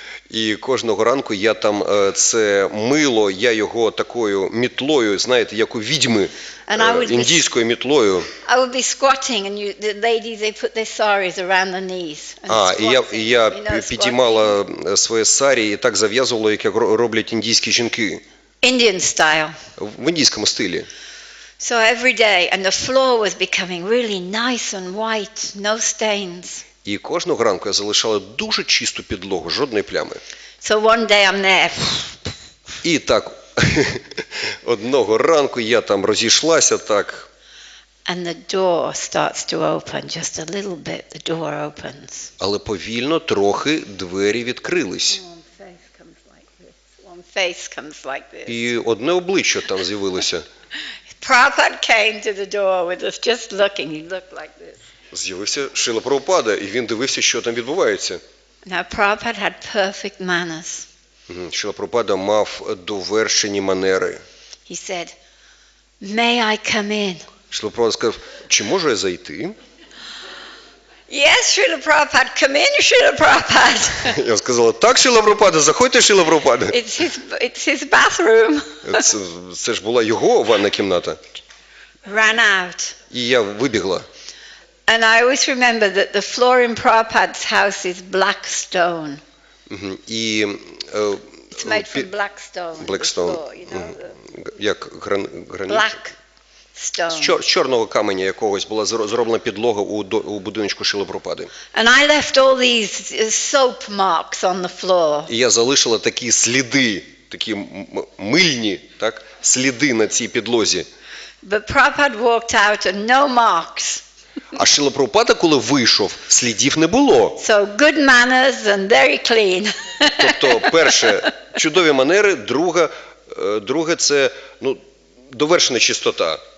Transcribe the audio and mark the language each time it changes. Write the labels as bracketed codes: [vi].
[uk] І кожного ранку я там це мило, я його такою мітлою, знаєте, як у відьми, індійською мітлою. [en] I would be squatting and the ladies, they put their saris around their knees. [uk] І я підіймала своє сарі і так зав'язувала, як роблять індійські жінки. [en] Indian style. [uk] В індійському стилі. [en] So every day, and the floor was becoming really nice and white, no stains. [uk] І кожного ранку я залишала дуже чисту підлогу, жодної плями. [en] So one day I'm there. [uk] І так, одного ранку я там розійшлася так. [en] And the door starts to open, just a little bit, the door opens. [uk] Але повільно трохи двері відкрились. [en] One face comes like this. [uk] І одне обличчя там з'явилося. [en] Prabhupada came to the door with us just looking, he looked like this. [uk] З'явився Шрила Прабхупада, і він дивився, що там відбувається. [en] Now Prabhupada had perfect manners. [uk] Шрила Прабхупада мав довершені манери. [en] He said, "May I come in?" [uk] Шрила Прабхупада сказав, чи можу я зайти? [en] Yes, Srila Prabhupada, come in, Srila Prabhupada. [uk] Я сказала, так, Шрила Прабхупада, заходьте, Шрила Прабхупада. [en] It's his bathroom. [uk] Це ж була його ванна кімната. [en] Ran out. [uk] І я вибігла. [en] And I always remember that the floor in Prabhupada's house is black stone. [uk] І [en] It's made from black stone. Black stone. Floor, you know, [uk] як граніт. [en] Black stone. [uk] З чорного каменя якогось була зроблена підлога у будиночку Шрили Прабхупади. [en] And I left all these soap marks on the floor. [uk] І я залишила такі сліди, такі мильні, так, сліди на цій підлозі. [en] But Prabhupada walked out and no marks. [uk] А Шрила Прабхупада, коли вийшов, слідів не було. [en] So good manners and very clean. [uk] Тобто, перше, чудові манери, друге це, довершена чистота.